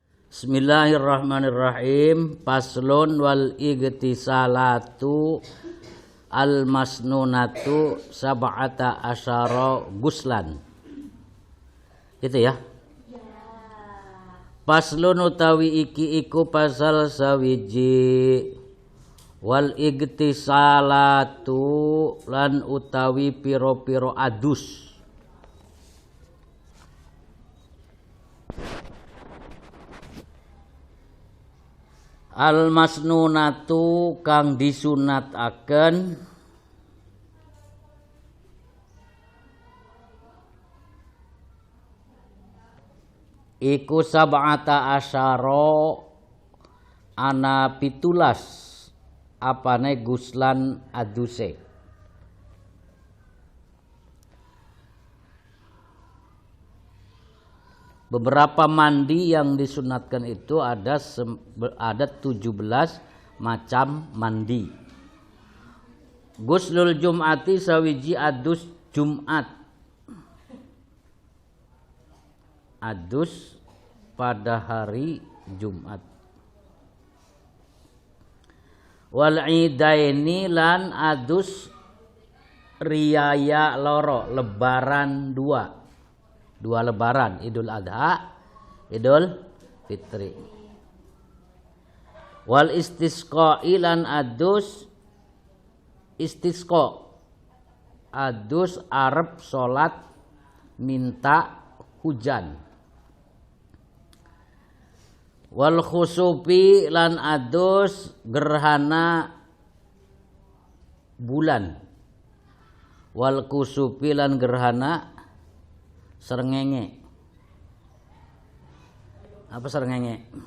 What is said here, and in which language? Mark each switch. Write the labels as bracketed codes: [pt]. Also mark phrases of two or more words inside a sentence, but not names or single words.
[ar] بسم الله الرحمن الرحيم. فصل والاغتسالات المسنونة سبعة عشر غسلا. [id] Gitu ya. [jv] Paslun utawi iki iku pasal sawiji. [ar] والاغتسالات [jv] lan utawi piro-piro adus. [ar] المسنونة [jv] kang disunataken iku [ar] سبعة عشر [jv] ana pitulas apane guslan aduse. [id] Beberapa mandi yang disunatkan itu ada 17 macam mandi. [ar] غسل الجمعة [jv] sawiji adus Jumat. [id] Adus pada hari Jumat. [ar] والعيدين [jv] lan adus riyaya loro lebaran [id] dua lebaran, [jv] Idul Adha, Idul Fitri. [ar] والاستسقاء [jv] ilan adus istisqa, adus arep salat [id] minta hujan. [ar] والخسوف [jv] lan adus gerhana bulan. [ar] والكسوف [jv] lan gerhana srengenge. Apa srengenge?